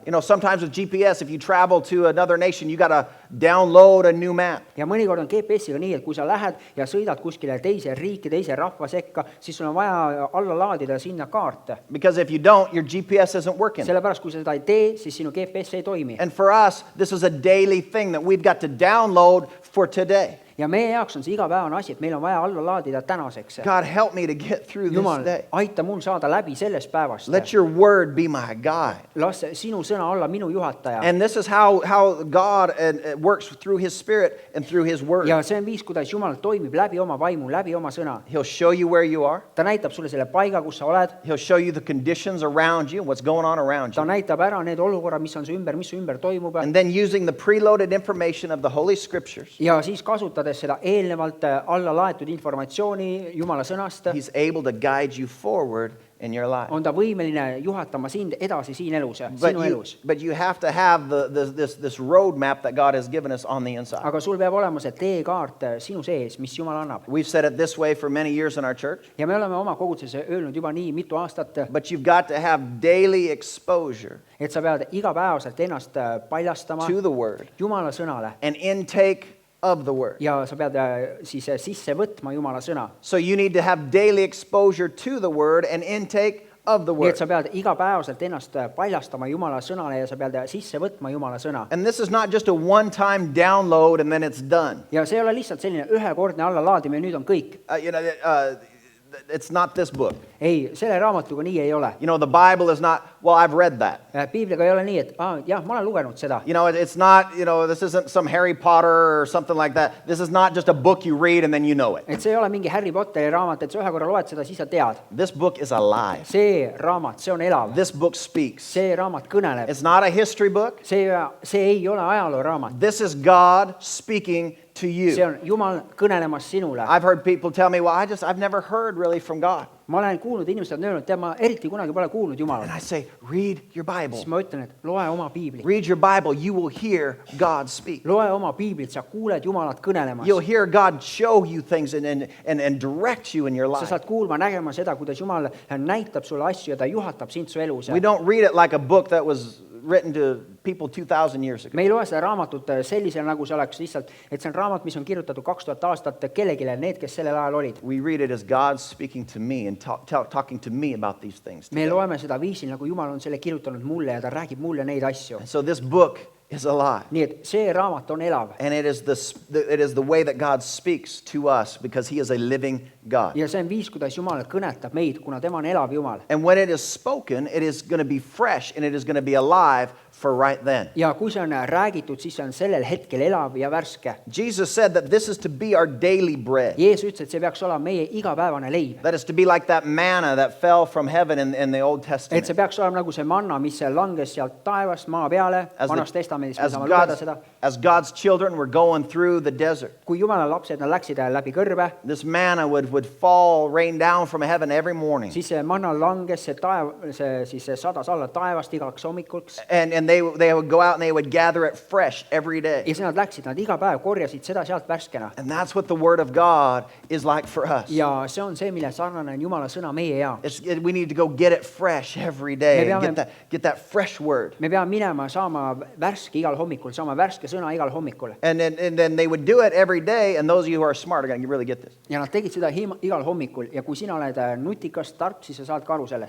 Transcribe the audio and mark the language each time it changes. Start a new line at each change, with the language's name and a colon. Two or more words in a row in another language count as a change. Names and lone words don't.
English: You know, sometimes with GPS, if you travel to another nation, you got to download a new map.
Estonian: Ja mõnikord on GPS-iga nii, et kui sa lähed ja sõidad kuskile teise riiki, teise rahva sekka, siis sul on vaja alla laadida sinna kaarte.
English: Because if you don't, your GPS isn't working.
Estonian: Sellepärast, kui sa seda ei tee, siis sinu GPS ei toimi.
English: And for us, this is a daily thing that we've got to download for today.
Estonian: Ja meie jaoks on see igapäevane asi, et meil on vaja alla laadida tänaseks.
English: God, help me to get through this
Estonian: Jumal,
English: day.
Estonian: aita mul saada läbi sellest päevast.
English: Let your Word be my guide.
Estonian: Las sinu sõna olla minu juhataja.
English: And this is how God works through His Spirit and through His Word.
Estonian: Ja see on viis, kuidas Jumal toimib läbi oma vaimu, läbi oma sõna.
English: He'll show you where you are.
Estonian: Ta näitab sulle selle paiga, kus sa oled.
English: He'll show you the conditions around you and what's going on around
Estonian: Ta
English: you.
Estonian: näitab ära need olukorrad, mis on su ümber, mis su ümber toimub.
English: And then using the preloaded information of the Holy Scriptures,
Estonian: Ja siis kasutades seda eelnevalt alla laetud informatsiooni Jumala sõnast,
English: He's able to guide you forward in your life.
Estonian: on ta võimeline juhatama sind edasi siin elus, sinu elus.
English: But you have to have this roadmap that God has given us on the inside.
Estonian: Aga sul peab olema see teekaart sinu sees, mis Jumal annab.
English: We've said it this way for many years in our church,
Estonian: Ja me oleme oma koguduses öelnud juba nii mitu aastat,
English: but you've got to have daily exposure
Estonian: et sa pead igapäevaselt ennast paljastama
English: to the Word
Estonian: Jumala sõnale.
English: and intake of the Word.
Estonian: Ja sa pead siis sisse võtma Jumala sõna.
English: So you need to have daily exposure to the Word and intake of the
Estonian: Nii
English: Word.
Estonian: et sa pead igapäevaselt ennast paljastama Jumala sõnale ja sa pead sisse võtma Jumala sõna.
English: And this is not just a one-time download and then it's done.
Estonian: Ja see ei ole lihtsalt selline ühekordne allalaadimine, nüüd on kõik.
English: It's not this book.
Estonian: Ei, selle raamatuga nii ei ole.
English: You know, the Bible is not, well, I've read that.
Estonian: Piibliga ei ole nii, et jah, ma olen lugenud seda.
English: You know, it's not, this isn't some Harry Potter or something like that. This is not just a book you read and then you know it.
Estonian: Et see ei ole mingi Harry Potteri raamat, et sa ühe korra loed seda, siis sa tead.
English: This book is alive.
Estonian: See raamat, see on elav.
English: This book speaks.
Estonian: See raamat kõneleb.
English: It's not a history book.
Estonian: See ei ole ajaloo raamat.
English: This is God speaking to
Estonian: See
English: you.
Estonian: on Jumal kõnelemas sinule.
English: I've heard people tell me, well, I've never heard really from God.
Estonian: ma olen kuulnud, inimesed on öelnud, tead, ma eriti kunagi pole kuulnud
English: And
Estonian: Jumalat.
English: I say, read your Bible.
Estonian: Siis ma ütlen, et loe oma piiblit.
English: Read your Bible. You will hear God speak.
Estonian: Loe oma piiblit, sa kuuled Jumalat kõnelemas.
English: You'll hear God show you things and direct you in your
Estonian: Sa
English: life.
Estonian: saad kuulma, nägema seda, kuidas Jumal näitab sulle asju ja ta juhatab sind su elus.
English: We don't read it like a book that was written to people 2,000 years ago.
Estonian: Me ei loe seda raamatut sellisel, nagu see oleks lihtsalt, et see on raamat, mis on kirjutatud 2000 aastat kellegile, need, kes sellel ajal olid.
English: We read it as God speaking to me and talking to me about these things.
Estonian: Me loeme seda viisil, nagu Jumal on selle kirjutanud mulle ja ta räägib mulle neid asju.
English: So this book is alive.
Estonian: Nii et see raamat on elav.
English: And it is the way that God speaks to us because he is a living God.
Estonian: Ja see on viis, kuidas Jumal kõnetab meid, kuna tema on elav Jumal.
English: And when it is spoken, it is going to be fresh and it is going to be alive for right then.
Estonian: Ja kui see on räägitud, siis see on sellel hetkel elav ja värske.
English: Jesus said that this is to be our daily bread.
Estonian: Jeesus ütles, et see peaks olema meie igapäevane leib.
English: That is to be like that manna that fell from heaven in the Old
Estonian: Et
English: Testament.
Estonian: see peaks olema nagu see manna, mis langes sealt taevast maa peale, vanas testamendis, me
English: As
Estonian: saame lugeda
English: God's,
Estonian: seda.
English: as God's children were going through the desert,
Estonian: Kui Jumala lapsed, nad läksid läbi kõrbe,
English: this manna would fall, rain down from heaven every morning.
Estonian: siis see manna langes, see sadas alla taevast igaks hommikuks.
English: And they would go out and they would gather it fresh every day.
Estonian: Ja siis nad läksid, nad iga päev korjasid seda sealt värskena.
English: And that's what the Word of God is like for us.
Estonian: Ja see on see, mille sarnane on Jumala sõna meie jaoks.
English: We need to go get it fresh every day.
Estonian: Me
English: And
Estonian: peame-
English: get that fresh Word.
Estonian: Me peame minema saama värske igal hommikul, saama värske sõna igal hommikul.
English: And then they would do it every day. And those of you who are smart are going to really get this.
Estonian: Ja nad tegid seda igal hommikul ja kui sina oled nutikas, tark, siis sa saad ka aru sellest.